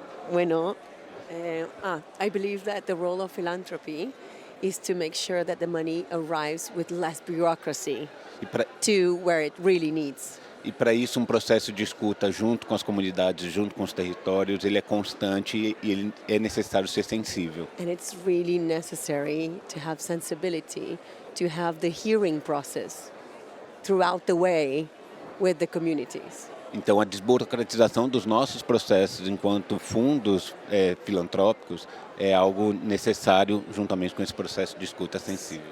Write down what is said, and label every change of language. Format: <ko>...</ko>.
<en>Bueno, I believe that the role of philanthropy is to make sure that the money arrives with less bureaucracy to where it really needs.</en> <pt>E para isso processo de escuta junto com as comunidades, junto com os territórios, ele é constante e ele é necessário ser sensível.</pt> <en>And it's really necessary to have sensibility, to have the hearing process throughout the way with the communities.</en> <pt>Então, a desburocratização dos nossos processos enquanto fundos filantrópicos é algo necessário juntamente com esse processo de escuta sensível.</pt>